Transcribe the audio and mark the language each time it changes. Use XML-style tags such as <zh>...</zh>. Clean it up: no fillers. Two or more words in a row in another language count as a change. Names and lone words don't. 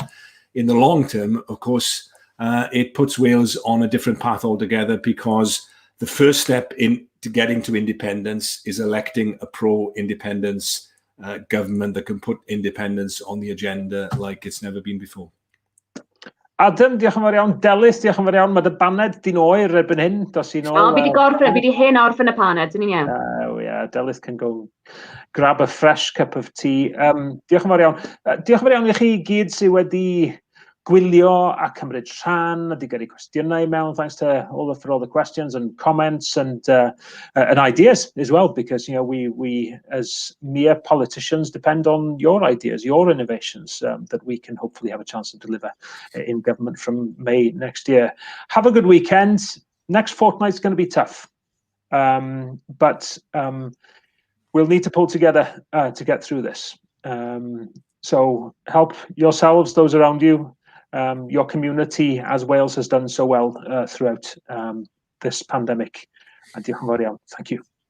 <en>In the long term, of course, it puts Wales on a different path altogether, because the first step into getting to independence is electing a pro-independence government that can put independence on the agenda like it's never been before.</en> <cy>Adam, diolch yn fawr iawn. Delys, diolch yn fawr iawn. Mae dy baned di'n oer erbyn hyn. Dos i nôl. Fi di hen orffen y paned, yn iawn.</cy> <en>Oh yeah, Delys can go grab a fresh cup of tea.</en> <cy>Diolch yn fawr iawn. Diolch yn fawr iawn i chi gyd sydd wedi gwylio a cymryd rhan, a di gyrru cwestiynau mewn.</cy> <en>Thanks to for all the questions and comments and ideas as well, because we as mere politicians depend on your ideas, your innovations that we can hopefully have a chance to deliver in government from May next year. Have a good weekend. Next fortnight's going to be tough, but we'll need to pull together to get through this. So help yourselves, those around you, your community, as Wales has done so well throughout this pandemic.</en> <cy>Diolch yn fawr iawn.</cy> <en>Thank you.</en>